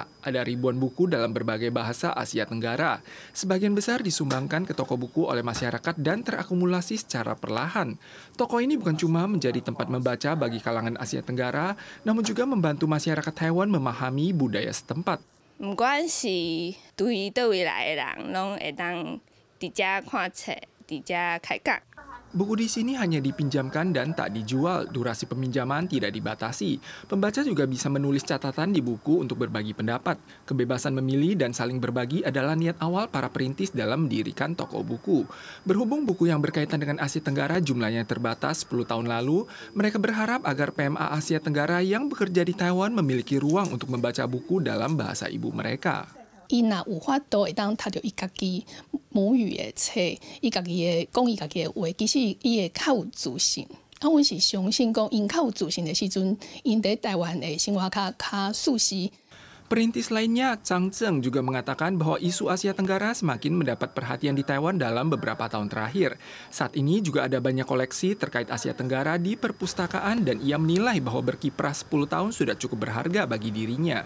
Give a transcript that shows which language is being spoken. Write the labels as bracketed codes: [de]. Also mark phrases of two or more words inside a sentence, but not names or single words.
[id] Ada ribuan buku dalam berbagai bahasa Asia Tenggara. Sebagian besar disumbangkan ke toko buku oleh masyarakat dan terakumulasi secara perlahan. Toko ini bukan cuma menjadi tempat membaca bagi kalangan Asia Tenggara, namun juga membantu masyarakat Taiwan memahami budaya setempat. [nan] 不管是对倒位来的人，拢会当伫遮看册，伫遮开讲。 [id] Buku di sini hanya dipinjamkan dan tak dijual, durasi peminjaman tidak dibatasi. Pembaca juga bisa menulis catatan di buku untuk berbagi pendapat. Kebebasan memilih dan saling berbagi adalah niat awal para perintis dalam mendirikan toko buku. Berhubung buku yang berkaitan dengan Asia Tenggara jumlahnya terbatas 10 tahun lalu, mereka berharap agar PMA Asia Tenggara yang bekerja di Taiwan memiliki ruang untuk membaca buku dalam bahasa ibu mereka. [nan] 伊若有法度会当读到伊家己母语的册，伊家己的讲伊家己的话，其实伊会较有自信。阮是相信讲，因较有自信的时阵，因在台湾的生活较舒适。 [id] Perintis lainnya, Chang Zheng juga mengatakan bahwa isu Asia Tenggara semakin mendapat perhatian di Taiwan dalam beberapa tahun terakhir. Saat ini juga ada banyak koleksi terkait Asia Tenggara di perpustakaan dan ia menilai bahwa berkiprah 10 tahun sudah cukup berharga bagi dirinya.